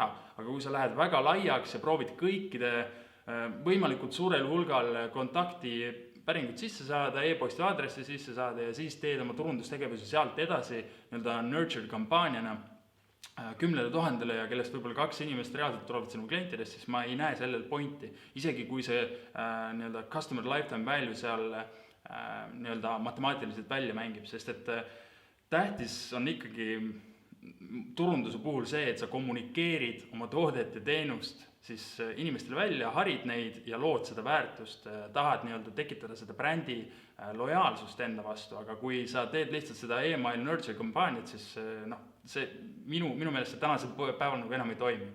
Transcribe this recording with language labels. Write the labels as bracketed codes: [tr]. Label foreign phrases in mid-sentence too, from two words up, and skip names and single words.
[et] Aga kui sa lähed väga laiaks ja proovid kõikide võimalikult suurel hulgal kontakti päringut sisse saada, e-posti aadressi sisse saada ja siis teed oma turundustegevuse sealt edasi nurture kampaaniana 10 000 ja kellest võib-olla 2 inimest reaalselt tulevad sinu klientidest, siis ma ei näe sellel pointi. Isegi kui see [en] customer lifetime value [et] seal matemaatiliselt välja mängib, sest et tähtis on ikkagi turunduse puhul see, et sa kommunikeerid oma toodet ja teenust siis inimestele välja, harid neid ja lood seda väärtust, tahad tekitada seda brändi lojaalsust enda vastu, aga kui sa teed lihtsalt seda [en] email nurture [et] kampaaniat, siis see minu meelest see tänasel päeval enam ei toimi.